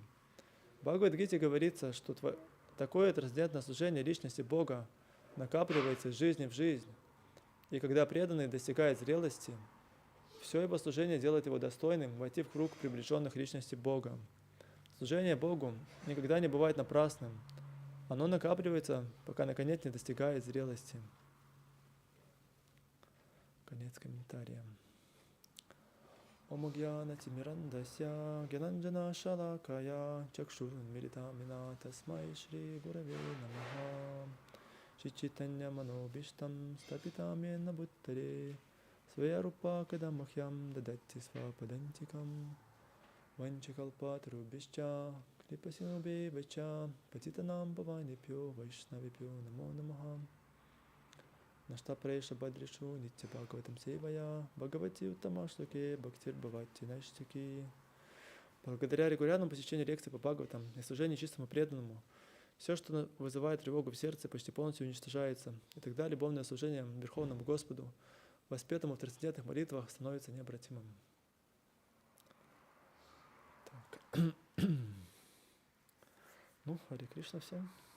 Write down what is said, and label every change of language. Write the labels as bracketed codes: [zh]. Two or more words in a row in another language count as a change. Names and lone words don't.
[ru] В Бхагavad-гите говорится, что такое трансцендентное служение личности Бога накапливается из жизни в жизнь, и когда преданный достигает зрелости, все его служение делает его достойным войти в круг приближенных личности Бога. Служение Богу никогда не бывает напрасным. Оно накапливается, пока наконец не достигает зрелости. Конец комментария. [sa] ॐ अज्ञानतिमिरान्धस्य ज्ञानाञ्जन शलाकया चक्षुरुन्मीलितं येन तस्मै श्री गुरवे नमः श्री चैतन्य मनोऽभीष्टं स्थापितं येन भूतले स्वयं रूपः कदा मह्यं ददाति स्वपदान्तिकम् वाञ्छाकल्पतरुभ्यश्च कृपासिन्धुभ्य एव च पतितानां पावनेभ्यो वैष्णवेभ्यो नमो नमः नष्टप्रायेष्व अभद्रेषु नित्यं भागवत सेवया भगवति उत्तमश्लोके भक्तिर् भवति नैष्ठिकी. [ru] Благодаря регулярному посещению лекций по Бхагаватам и служению чистому преданному, все, что вызывает тревогу в сердце, почти полностью уничтожается, и тогда любовное служение Верховному Господу, воспетому в трансцендентных молитвах, становится необратимым. Так. Ну, Харе Кришна всем.